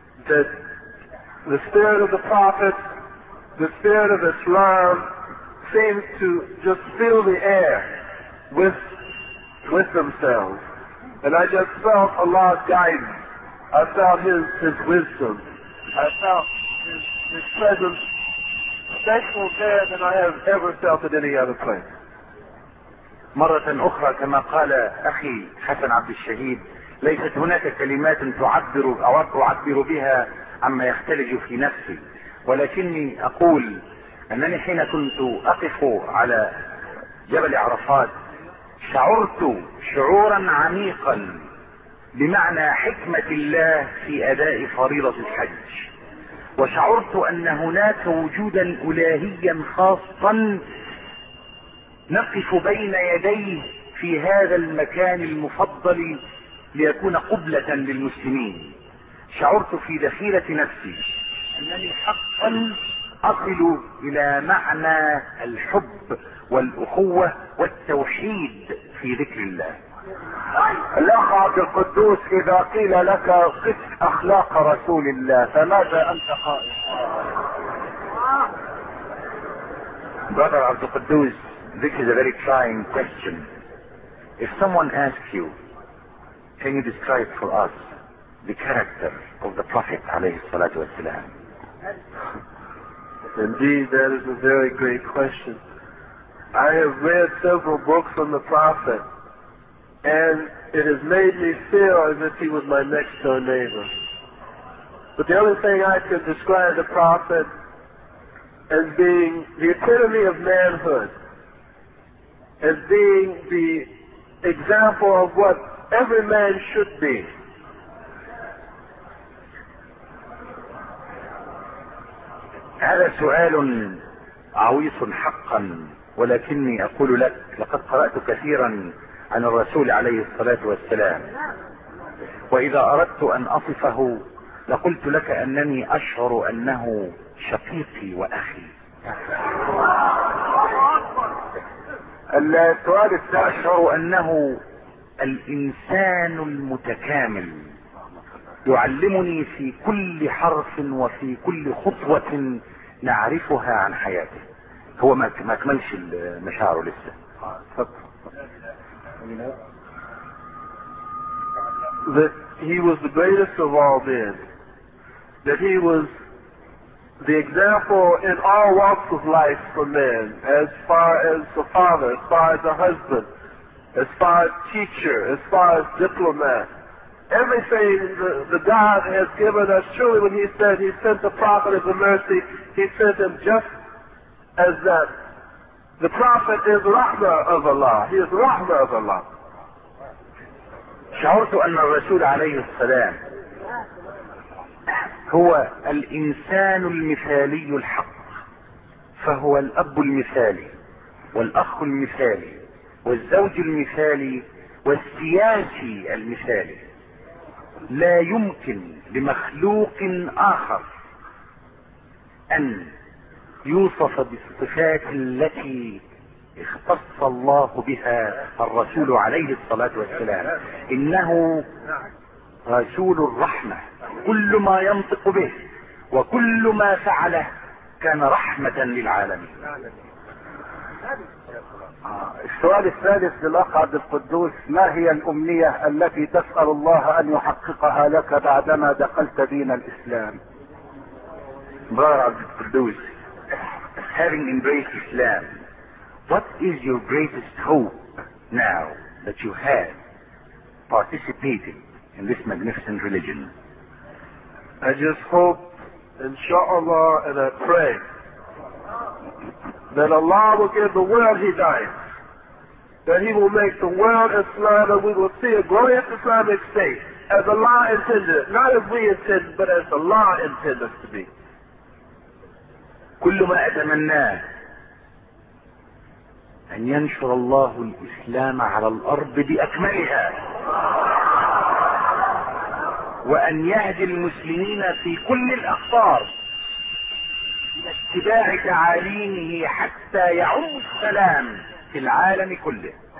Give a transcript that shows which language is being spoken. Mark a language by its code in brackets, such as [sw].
[en] that the spirit of the prophet the spirit of Islam seemed to just fill the air with themselves and I just felt Allah's guidance I felt his wisdom I felt his presence special there than I have ever felt at any other place [ar] مرة أخرى كما قال أخي حسن عبد الشهيد ليست هناك كلمات تعبر أو أعبر بها عما يختلج في نفسي ولكني أقول أنني حين كنت أقف على جبل عرفات شعرت شعورا عميقا بمعنى حكمة الله في أداء فريضة الحج وشعرت أن هناك وجودا إلهيا خاصا نقف بين يديه في هذا المكان المفضل ليكون قبلة للمسلمين شعرت في ذخيرة نفسي أنني حقا أصل إلى معنى الحب والأخوة والتوحيد في ذكر الله الأخ عبد القدوس إذا قيل لك قف أخلاق رسول الله فماذا أنت قائل [en] Brother عبد القدوس This is a very trying question. If someone asks you, can you describe for us the character of the Prophet alayhi salatu wasalam? Indeed, that is a very great question. I have read several books on the Prophet, and it has made me feel as if he was my next door neighbor. But the only thing I could describe the Prophet as being the epitome of manhood. As being the example of what every man should be. [ar] هذا سؤال عويص حقا ولكني اقول لك لقد قرأت كثيرا عن الرسول عليه الصلاة والسلام واذا اردت ان اصفه لقلت لك انني اشعر انه شقيقي واخي السؤال أشعر أنه الإنسان المتكامل يعلمني في كل حرف وفي كل خطوة نعرفها عن حياته هو ما كملش المشاعر لسه [en] that he was the greatest of all men that he was the example in all walks of life for men, as far as the father, as far as the husband, as far as teacher, as far as diplomat. Everything the God has given us, truly when he said he sent the prophet as a mercy, he sent him just as that The Prophet is Rahmah of Allah. He is Rahmah of Allah. [ar] شعرت أن الرسول عليه السلام هو الإنسان المثالي الحق، فهو الأب المثالي والأخ المثالي والزوج المثالي والسياسي المثالي. لا يمكن لمخلوق آخر أن يوصف بالصفات التي اختص الله بها الرسول عليه الصلاة والسلام. إنه رسول الرحمة، كل ما ينطق به وكل ما فعله كان رحمة للعالمين. السؤال الثالث للأخ عبد القدوس، ما هي الأمنية التي تسأل الله أن يحققها لك بعدما دخلت دين الإسلام؟ [en] مبارك عبد القدوس، having embraced Islam, what is your greatest hope now that you have participated in this magnificent religion? I just hope, inshallah, and I pray that Allah will give the world Hidayah, that He will make the world Islam, and we will see a glorious Islamic state as Allah intended, not as we intend, but as Allah intended us to be. [ar] كل ما أتمناه أن ينشر الله الإسلام على الأرض بأكملها، وأن يهدي المسلمين في كل الأقطار لاتباع تعاليمه حتى يعم السلام في العالم كله.